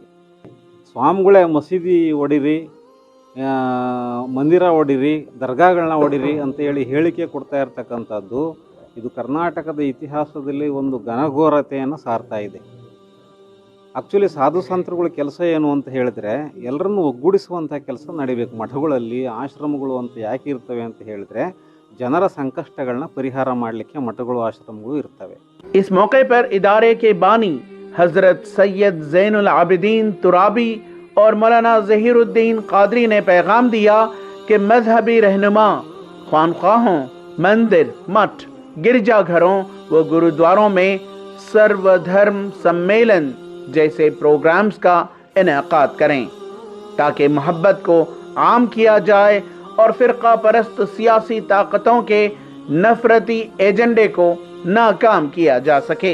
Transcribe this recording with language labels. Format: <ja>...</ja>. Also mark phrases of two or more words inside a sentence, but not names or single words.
<kn>ಸ್ವಾಮಿಗಳೇ ಮಸೀದಿ ಹೊಡಿರಿ, ಮಂದಿರ ಹೊಡಿರಿ, ದರ್ಗಾಗಳನ್ನ ಹೊಡಿರಿ ಅಂತೇಳಿ ಹೇಳಿಕೆ ಕೊಡ್ತಾ ಇರ್ತಕ್ಕಂಥದ್ದು ಇದು ಕರ್ನಾಟಕದ ಇತಿಹಾಸದಲ್ಲಿ ಒಂದು ಘನಘೋರತೆಯನ್ನು ಸಾರ್ತಾ ಇದೆ. ಆ್ಯಕ್ಚುಲಿ ಸಾಧು ಸಂತರುಗಳ ಕೆಲಸ ಏನು ಅಂತ ಹೇಳಿದ್ರೆ ಎಲ್ಲರನ್ನೂ ಒಗ್ಗೂಡಿಸುವಂಥ ಕೆಲಸ ನಡಿಬೇಕು. ಮಠಗಳಲ್ಲಿ ಆಶ್ರಮಗಳು ಅಂತ ಯಾಕೆ ಇರ್ತವೆ ಅಂತ ಹೇಳಿದ್ರೆ ಜನರ ಸಂಕಷ್ಟಗಳನ್ನ ಪರಿಹಾರ ಮಾಡಲಿಕ್ಕೆ ಮಠಗಳು ಆಶ್ರಮಗಳು ಇರ್ತವೆ.</kn> <hi>इस मौके पर इदारे के बानी हजरत सैयद ज़ैनुल आबिदीन तुराबी और मौलाना ज़हीरुद्दीन कादरी ने पैगाम दिया कि मजहबी रहनुमा खानकाहों, मंदिर, मठ, गिरजाघरों व गुरुद्वारों में सर्वधर्म सम्मेलन जैसे प्रोग्राम्स का इनेकाद करें ताकि मोहब्बत को आम किया जाए और फ़िरका परस्त सियासी ताकतों के नफरती एजेंडे को नाकाम किया जा सके।</hi>